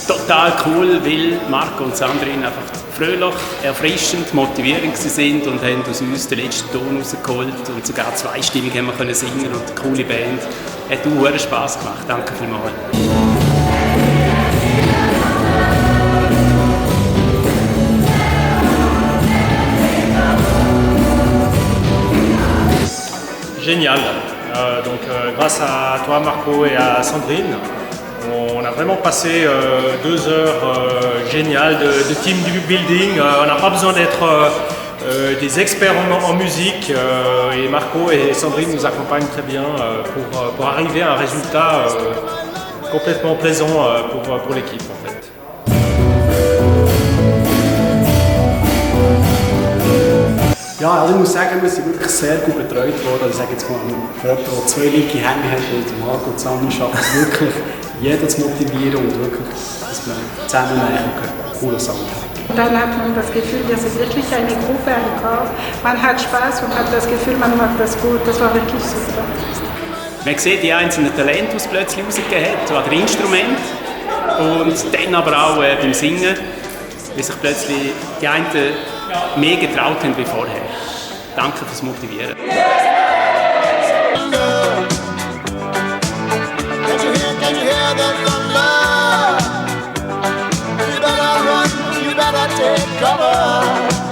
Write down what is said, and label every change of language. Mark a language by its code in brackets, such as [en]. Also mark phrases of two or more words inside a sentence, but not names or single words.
[de] total cool, weil Marco und Sandrine einfach fröhlich, erfrischend, motivierend sind und haben aus uns den letzten Ton rausgeholt und sogar zweistimmig haben wir können singen und eine coole Band. Hat auch Spass gemacht. Danke vielmals. [fr] Génial. Grâce à toi Marco et à Sandrine, on a vraiment passé 2 heures géniales de team building. On n'a pas besoin d'être des experts en musique et Marco et Sandrine nous accompagnent très bien pour arriver à un résultat complètement plaisant pour l'équipe en fait. [de] Ja, also ich muss sagen, wir sind wirklich sehr gut betreut worden. Ich sage jetzt mal, für jemanden, der 2 linke Hände hat, wie Marco und Sandrine, schafft es wirklich, jeden zu motivieren und wirklich, dass man zusammen einen coolen Sound hat. Und dann hat man das Gefühl, das ist wirklich eine Gruppe, ein Chor. Man hat Spaß und hat das Gefühl, man macht das gut. Das war wirklich super. Man sieht die einzelnen Talente, die es plötzlich rausgegeben hat, an den Instrumenten und dann aber auch beim Singen, wie sich plötzlich die einen mehr getraut haben wie vorher. Danke fürs Motivieren. [en] Can you hear the thunder? You better run, you better take cover.